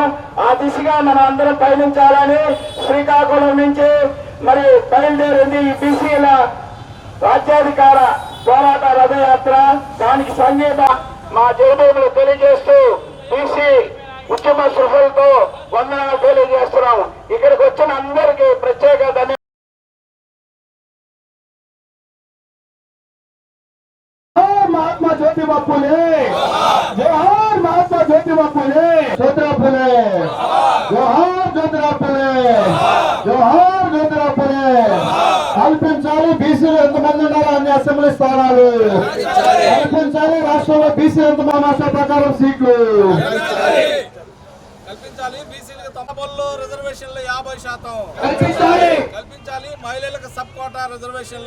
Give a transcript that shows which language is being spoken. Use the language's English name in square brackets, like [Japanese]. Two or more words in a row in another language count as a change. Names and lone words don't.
[Telugu] ఆ దిశగా మనం అందరం పయనించాలని శ్రీకాకుళం నుంచి మరి బయలుదేరింది ఈ బీసీల రాజ్యాధికార పోరాట రథయాత్ర. దానికి సంగీత మా జయభూములు తెలియజేస్తూ బీసీ ఉద్యమ సృహలతో వందనాలు తెలియజేస్తున్నాం. ఇక్కడికి వచ్చిన అందరికీ ప్రత్యేక ధన్యవాదాలు. [Marathi] महात्मा ज्योतिबा फुले, जोहार महात्मा ज्योतिबा फुले, ज्योतिबा फुले, जोहार ज्योतिबा फुले, जोहार ज्योतिबा फुले. [Telugu] కల్పించాలి బీసీలు ఎంతమంది ఉన్నారో అన్ని అసెంబ్లీ స్థానాలు కల్పించాలి. రాష్ట్రంలో బీసీ ఎంత భాష ప్రకారం సీట్లు కల్పించాలి. బీసీలకు తమబల్లో రిజర్వేషన్లు 50% కల్పించాలి. కల్పించాలి. మహిళలకు [English] sub quota [Telugu] రిజర్వేషన్లు